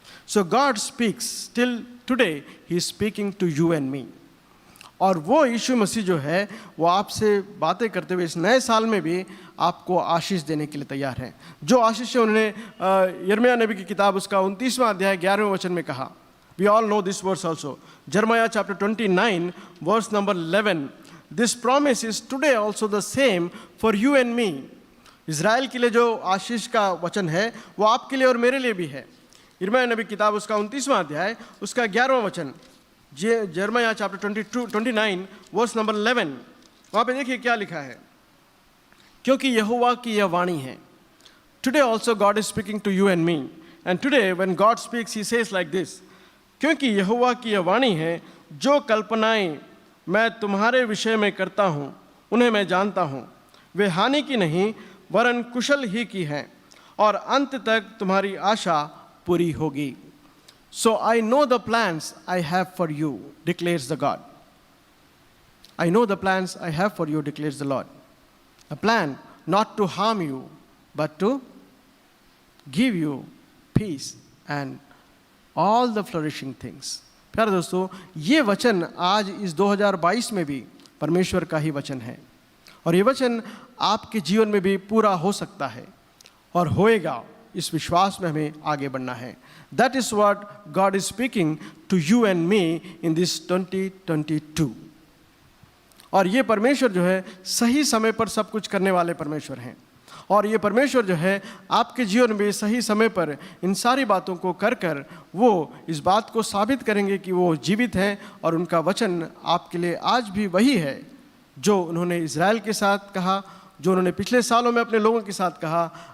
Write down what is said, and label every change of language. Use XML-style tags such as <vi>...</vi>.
<en>So God speaks still today, he is speaking to you and me.</en> <hi>और वो यीशु मसीह जो है वो आपसे बातें करते हुए इस नए साल में भी आपको आशीष देने के लिए तैयार हैं। जो आशीष है उन्होंने यिर्मयाह नबी की किताब उसका 29वां अध्याय 11वें वचन में कहा।</hi> <en>We all know this verse also. Jeremiah chapter 29 verse number 11. This promise is today also the same for you and me.</en> <hi>Israel के लिए जो आशीष का वचन है वो आपके लिए और मेरे लिए भी है। यिर्मयाह नबी की किताब उसका 29वां अध्याय उसका 11वां वचन, यिर्मयाह चैप्टर 29 वर्स नंबर 11। वहाँ पे देखिए क्या लिखा है, क्योंकि यहोवा की यह वाणी है।</hi> <en>today also God is speaking to you and me, and today when God speaks he says like this,</en> <hi>क्योंकि यहोवा की यह वाणी है, जो कल्पनाएं मैं तुम्हारे विषय में करता हूँ उन्हें मैं जानता हूँ, वे हानि की नहीं वरन कुशल ही की हैं, और अंत तक तुम्हारी आशा पूरी होगी।</hi> <en>So I know the plans I have for you, declares the God. I know the plans I have for you, declares the Lord. A plan not to harm you, but to give you peace and all the flourishing things.</en> <hi>प्यारे दोस्तों, ये वचन आज इस 2022 में भी परमेश्वर का ही वचन है, और ये वचन आपके जीवन में भी पूरा हो सकता है और होएगा। इस विश्वास में हमें आगे बढ़ना है।</hi> <en>That is what God is speaking to you and me in this 2022.</en> <hi>और ये परमेश्वर जो है सही समय पर सब कुछ करने वाले परमेश्वर हैं, और ये परमेश्वर जो है आपके जीवन में सही समय पर इन सारी बातों को कर कर वो इस बात को साबित करेंगे कि वो जीवित हैं, और उनका वचन आपके लिए आज भी वही है जो उन्होंने इज़राइल के साथ कहा, जो उन्होंने पिछले सालों में अपने लोगों के साथ कहा।</hi>